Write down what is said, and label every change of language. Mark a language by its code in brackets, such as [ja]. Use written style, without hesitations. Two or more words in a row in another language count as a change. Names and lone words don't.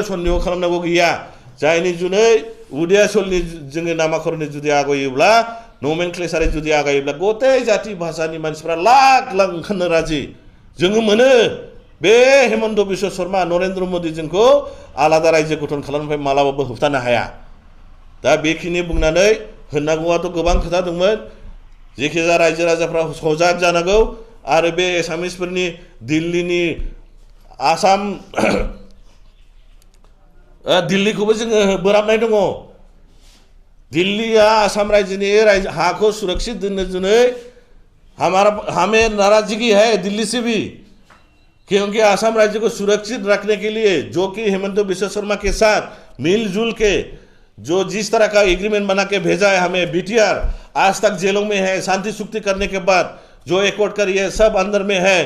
[brx] सन्देह खालामनांगौ गैया जायनि जुनै उदयाचलनि जोङो नामाकरणनि जुदि आगयोब्ला नमेनक्लेचारै जुदि आगायोब्ला गथै जाति भाषानि मानसिफ्रा लाख लाख ओंखारनो राजि जोङो मोनो बे हेमन्त बिश्व शर्मा नरेन्द्र मोदी जोंखौ आलादा रायजो गठन खालामनायनिफ्राय मालाबाबो होबथानो हाया दा बेखिनि बुंनानै होननांगौआथ' गोबां खोथा दंमोन जेखिजाया रायजो राजाफ्रा सजाग जानांगौ आरो बे एसामिसफोरनि दिल्लीनि आसाम दिल्लीखौबो जोङो बोराबनाय दङ दिल्लीया आसाम राज्यनि हाखौ सुरक्षित दोननो जुनै [hi] हमें नाराजगी है दिल्ली से भी क्योंकि आसाम राज्य को सुरक्षित रखने के लिए जो कि हेमंत बिश्व शर्मा के साथ मिलजुल के जो जिस तरह का एग्रीमेंट बना के भेजा है हमें बीटीआर आज तक जेलों में है शांति सुक्ति करने के बाद जो एकॉर्ड करी है सब अंदर में है